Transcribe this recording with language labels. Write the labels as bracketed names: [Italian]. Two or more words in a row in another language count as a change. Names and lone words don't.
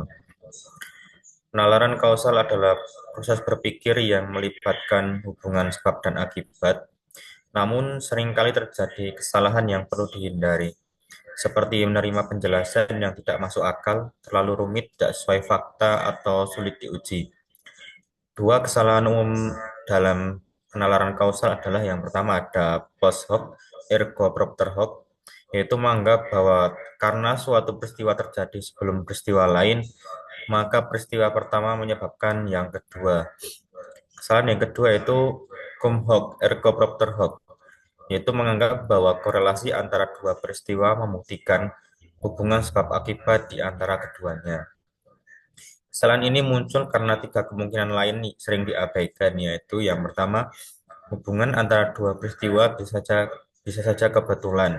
[Indonesian] Penalaran kausal adalah proses berpikir yang melibatkan hubungan sebab dan akibat, namun seringkali terjadi kesalahan yang perlu dihindari, seperti menerima penjelasan yang tidak masuk akal, terlalu rumit, tidak sesuai fakta, atau sulit diuji. Dua kesalahan umum dalam penalaran kausal adalah yang pertama ada [Latin] post hoc ergo propter hoc, [Indonesian] yaitu menganggap bahwa karena suatu peristiwa terjadi sebelum peristiwa lain, maka peristiwa pertama menyebabkan yang kedua. Kesalahan yang kedua itu [Latin] cum hoc ergo propter hoc, [Indonesian] yaitu menganggap bahwa korelasi antara dua peristiwa membuktikan hubungan sebab akibat di antara keduanya. Kesalahan ini muncul karena tiga kemungkinan lain sering diabaikan, yaitu yang pertama, hubungan antara dua peristiwa bisa saja kebetulan.